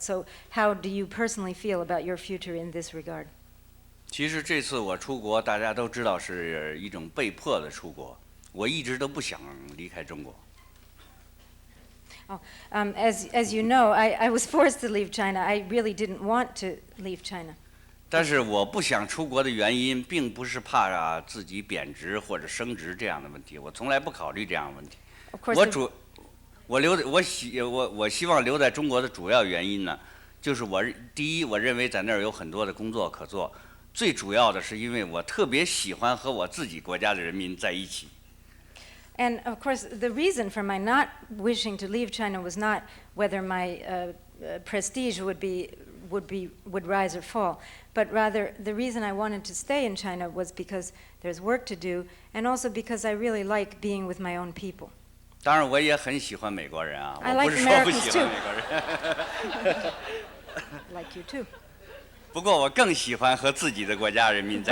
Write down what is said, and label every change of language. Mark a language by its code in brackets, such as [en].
[en] So how do you personally feel about your future in this regard? [zh] 其实这次我出国，大家都知道是一种被迫的出国。我一直都不想离开中国。 [en] As you know, I was forced to leave China. I really didn't want to leave China. [zh] 但是我不想出国的原因，并不是怕自己贬值或者升值这样的问题，我从来不考虑这样的问题。我希望留在中国的主要原因呢，就是第一，我认为在那儿有很多的工作可做，最主要的是因为我特别喜欢和我自己国家的人民在一起。 [en] And of course, the reason for my not wishing to leave China was not whether my prestige would rise or fall, but rather the reason I wanted to stay in China was because there's work to do, and also because I really like being with my own people. [zh] 当然，我也很喜欢美国人啊， [en] I [zh] 我 [en] like [zh] 不是说不 [en] Americans [zh] 喜欢美国人。 [en] Like you too. [zh] 不过我更喜欢和自己的国家人民在